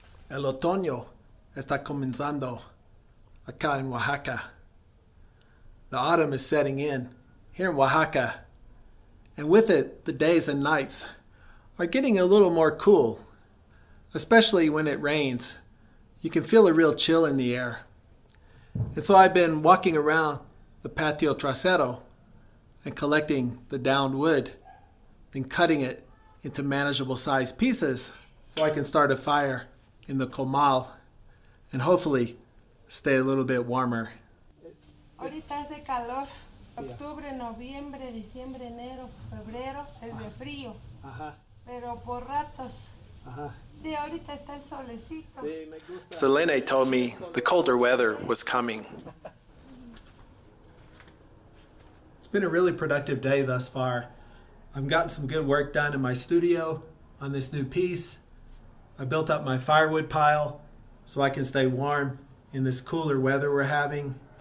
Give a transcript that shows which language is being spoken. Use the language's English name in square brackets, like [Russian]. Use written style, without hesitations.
[Spanish] El otoño está comenzando acá en Oaxaca. [English] The autumn is setting in here in Oaxaca, and with it, the days and nights are getting a little more cool, especially when it rains. You can feel a real chill in the air. And so I've been walking around the patio trasero and collecting the downed wood and cutting it into manageable sized pieces so I can start a fire in the comal and hopefully stay a little bit warmer. [Spanish] Ahorita hace calor. Octubre, noviembre, diciembre, enero, febrero es de frío. Ajá, Pero por ratos. ajá. Sí, ahorita está el solecito. [English] Selene told me the colder weather was coming. It's been a really productive day thus far. I've gotten some good work done in my studio on this new piece. I built up my firewood pile so I can stay warm in this cooler weather we're having.